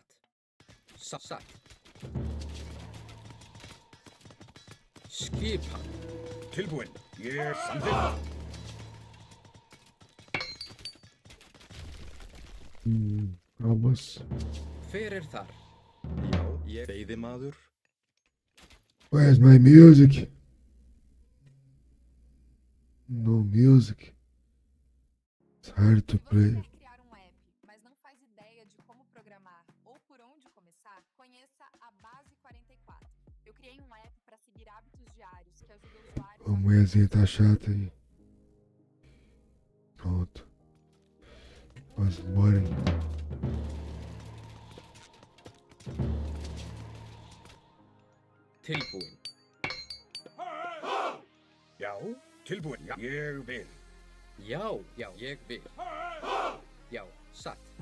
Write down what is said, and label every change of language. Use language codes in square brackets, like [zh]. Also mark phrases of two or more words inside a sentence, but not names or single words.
[is] Satt. Skipan. Tilbúin. Ég samþykkt. [en] Almost. [is] Hver er þar? Já, ég veiðimaður. [en] Where's my music? No music. It's hard to [pt] Se você [en] play. [pt] quer criar um app, mas não faz ideia de como programar ou por onde começar, conheça a Base 44. Eu criei um app para seguir hábitos diários que ajuda usuários A mulherzinha tá chata aí. Pronto. Vamos embora. [is] Tilbúin. Já. Tilbúin. Já. Ég vil. Já, ég vil. Já, satt.